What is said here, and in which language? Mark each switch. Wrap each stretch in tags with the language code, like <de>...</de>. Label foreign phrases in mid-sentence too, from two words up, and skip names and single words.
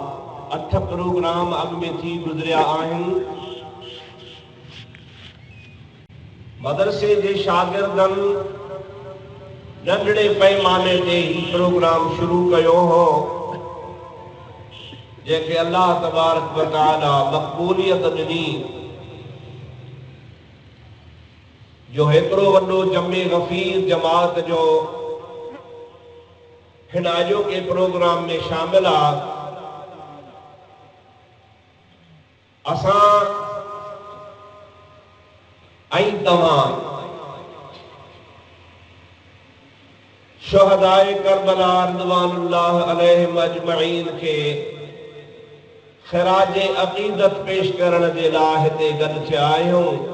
<sd>8 प्रोग्राम अॻु में थी गुज़रिया आहिनि। मदरसे जे शागिर्दनि नंढड़े पैमाने ते ही प्रोग्राम शुरू कयो हो, जंहिंखे अल्लाह</sd> <ar>تبارك وتعالى</ar> <sd>मक़बूलियत ॾिनी, जो हेतिरो वॾो जमे गफ़ीर जमात जो हिन अॼोके प्रोग्राम में शामिल आहे। असां ऐं तव्हां शुहदाए करबला</sd> <ar>رضوان الله عليهم أجمعين</ar> <sd>खे ख़िराज अक़ीदत पेश करण जे लाइ हिते गॾु थिया आहियूं।</sd>